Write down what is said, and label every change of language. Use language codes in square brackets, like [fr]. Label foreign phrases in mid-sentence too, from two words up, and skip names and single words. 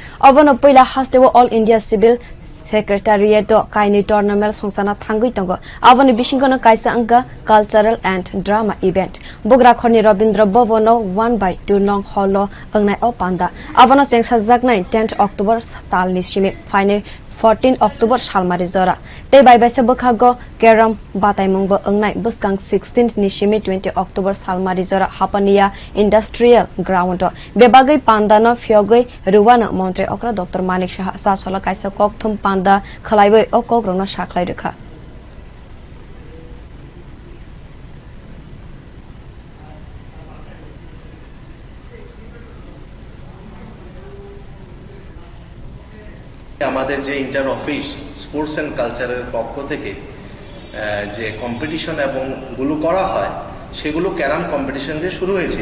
[trp] Omono puila hasteo All India Civil Secretariat kainwi tournament songsana thangwi tongo. Aboni bisingo kaisa wngkha [en] cultural and drama event. [trp] Bugrakhorni Rabindra Bhavan 1/2 [en] long hall [trp] wngnai o panda. Abono chengjaknai 10th October talni simi. Painai 14 October salmari jora. Tei babaisa bwkhago Carrom bataimung wngnai bwswkang 16 nisimi 20 October salmari jora Hapania Industrial Ground. Bebagai panda no fiogoi ruwana montre okra Dr. Manik Saha sasola kaisa kokthum panda khalaibai o kogrongno saklai rekha. [bn] আমাদের যে [en] inter office sports and culturer [bn] পক্ষ থেকে যে কম্পিটিশন এবং গুলো করা হয় সেগুলো [en] carrom competition [bn] দিয়ে শুরু হয়েছিল।